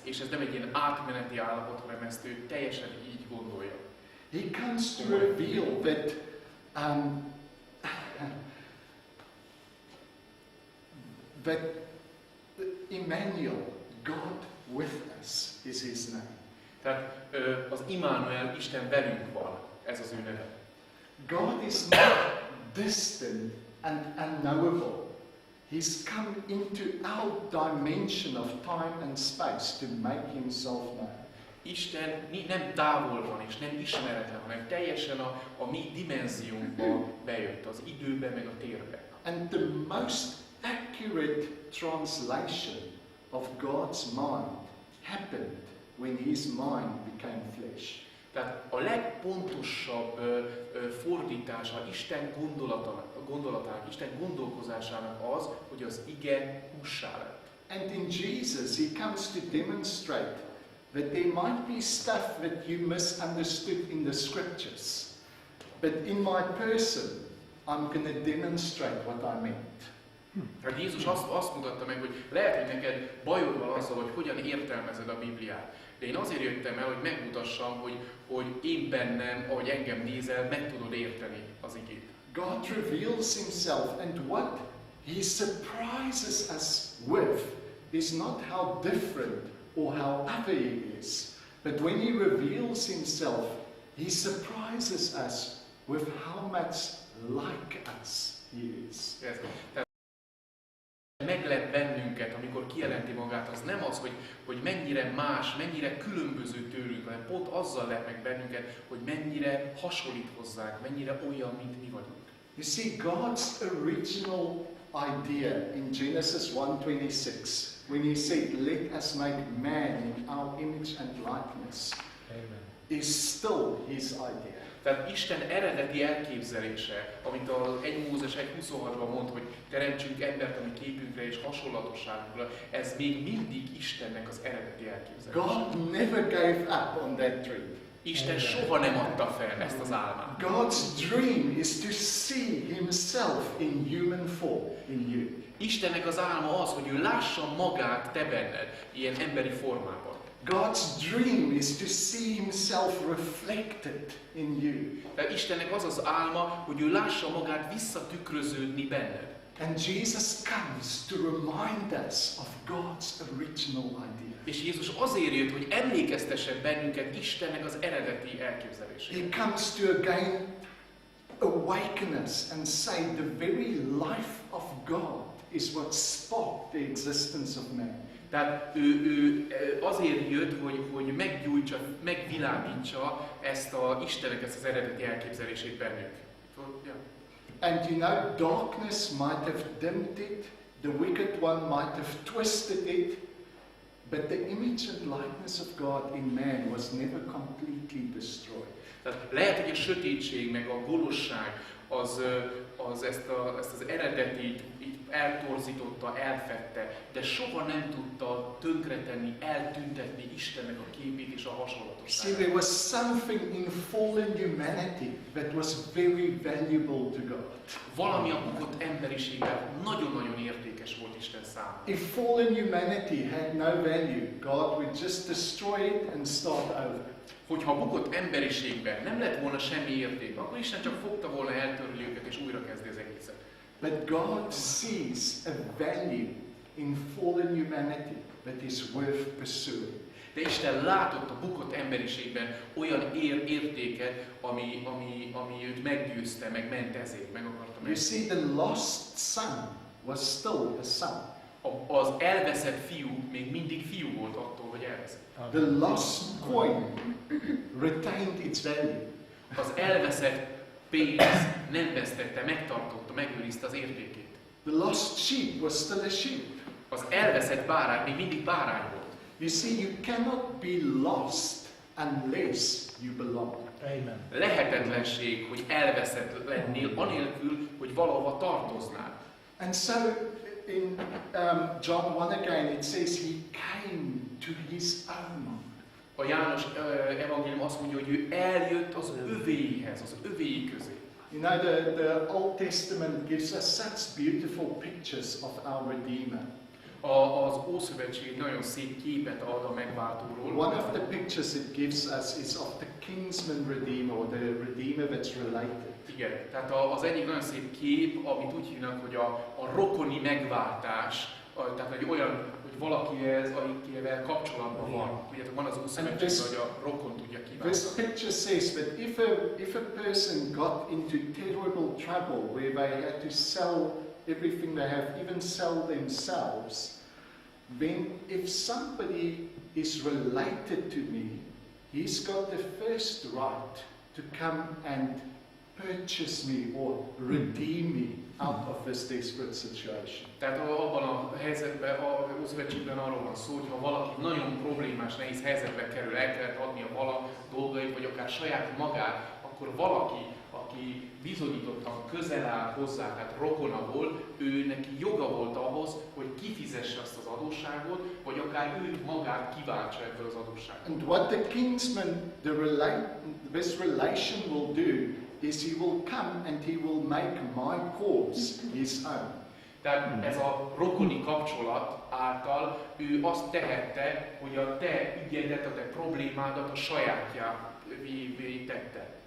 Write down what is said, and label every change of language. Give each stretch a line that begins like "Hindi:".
Hungarian: És ez nem egy ilyen átmeneti állapot, hanem ezt ő teljesen így gondolja.
English: He comes to reveal that that Emmanuel, God with us, is his name.
Hungarian: Tehát az Immanuel, Isten velünk van, ez az ő neve.
English: God is not distant and unknowable. He's come into our dimension of time and space to make himself known.
Hungarian: Isten nem távol van és nem ismeretlen, hanem teljesen a mi dimenziónkba bejött, az időbe meg a térbe.
English: And the most accurate translation of God's mind happened when his mind became flesh.
Hungarian: Tehát a legpontosabb fordítása Isten gondolatának, Isten gondolkozásának az, hogy az ige hússá lett.
English: And in Jesus he comes to demonstrate that there might be stuff that you misunderstood in the scriptures, but in my person I'm going to demonstrate what I meant.
Hungarian: Tehát Jézus azt mutatta meg, hogy lehet, hogy neked bajod van azzal, hogy hogyan értelmezed a Bibliát. De én azért jöttem el, hogy megmutassam, hogy én bennem, ahogy engem nézel, meg tudod érteni az igét.
English: God reveals himself, and what he surprises us with is not how different or how other he is, but when he reveals himself, he surprises us with how much like us he is.
Hungarian: Tehát meglep bennünket, amikor kijelenti magát, az nem az, hogy mennyire más, mennyire különböző tőlünk, hanem pont azzal lep meg bennünket, hogy mennyire hasonlít hozzánk, mennyire olyan, mint mi vagyunk.
English: You see, God's original idea in Genesis 1:26, when he said, "Let us make man in our image and likeness," is still his idea.
Hungarian: Tehát Isten eredeti elképzelése, amit az 1 Mózes 1:26-ban mond, hogy teremtsünk embert a mi képünkre és hasonlatosságunkra, ez még mindig Istennek az eredeti elképzelése.
English: God never gave up on that dream.
Hungarian: Isten soha nem adta fel ezt az álmát.
English: God's dream is to see himself in human form in you.
Hungarian: Istennek az álma az, hogy ő lássa magát te benned, ilyen emberi formában.
English: God's dream is to see himself reflected in you.
Hungarian: Tehát Istennek az az álma, hogy ő lássa magát visszatükröződni benned.
English: And Jesus comes to remind us of God's original idea.
Hungarian: És Jézus azért jött, hogy emlékeztessen bennünket Istennek az eredeti elképzelését.
English: He comes to again awaken us and say the very life of God is what sparked the existence of man.
Hungarian: Tehát ő azért jött, hogy meggyújtsa, megvilágítsa ezt Istennek ezt az eredeti elképzelését bennünk.
English: And you know, darkness might have dimmed it, the wicked one might have twisted it, but the image and likeness of God in man was never completely destroyed.
Hungarian: Tehát lehet, hogy a sötétség meg a gonoszság az ezt az eredetit így eltorzította, elfette, de soha nem tudta tönkretenni, eltüntetni Istennek a képét és a hasonlatosságát.
English: See, there was something in fallen humanity that was very valuable to God.
Hungarian: Valami a bukott emberiségben nagyon-nagyon értékes volt Isten számára.
English: If fallen humanity had no value, God would just destroy it and start over.
Hungarian: Hogyha a bukott emberiségben nem lett volna semmi érték, akkor Isten csak fogta volna, eltörli őket és újra kezdi az egészet.
English: But God sees a value in fallen humanity that is worth pursuing.
Hungarian: De Isten látott a bukott emberiségben olyan értéket, ami őt meggyőzte, meg ment ezért, meg akarta
English: You
Hungarian: menni.
English: see, the lost son was still a son.
Hungarian: Az elveszett fiú még mindig fiú volt attól, hogy elveszett.
English: The lost coin retained its value.
Hungarian: Az elveszett pénz nem vesztette, megtartotta, megőrizte az értékét.
English: The lost sheep was still a sheep.
Hungarian: Az elveszett bárány még mindig bárány volt.
English: You see, you cannot be lost unless you belong. Amen.
Hungarian: Lehetetlenség, hogy elveszett lennél, anélkül, hogy valahova tartoznál.
English: And so in John 1 again it says he came to his own.
Hungarian: A János evangélium azt mondja, hogy ő eljött az övéihez, az övéi közé.
English: You know, the Old Testament gives us such beautiful pictures of our Redeemer.
Hungarian: Az Ószövetség nagyon szép képet ad a megváltóról.
English: One of the pictures it gives us is of the kinsman redeemer, or the redeemer that's related.
Hungarian: Igen, tehát az egyik nagyon szép kép, amit úgy hívnak, hogy a rokoni megváltás, tehát egy olyan, hogy valakihez, akivel kapcsolatban van. Tudjátok, van az Ószövetségben, hogy a rokon tudja kiváltani.
English: This picture says that if a person got into terrible trouble where they had to sell everything they have, even sell themselves, then if somebody is related to me, he's got the first right to come and purchase me or redeem me out of this desperate situation.
Hungarian: Tehát abban a helyzetben, a Ószövetségben arról van szó, hogy ha valaki nagyon problémás, nehéz helyzetbe kerül, el kellett adnia vala dolgait, vagy akár saját magát, akkor valaki, aki bizonyítottan közel áll hozzá, tehát rokona volt, ő neki joga volt ahhoz, hogy kifizesse azt az adósságot, vagy akár ő magát kiváltsa ebből az adósságból.
English: And what the kinsman, this relation will do is he will come and he will make my cause his own.
Hungarian: Tehát ez a rokoni kapcsolat által ő azt tehette, hogy a te ügyedet, a te problémádat a sajátjávé tette.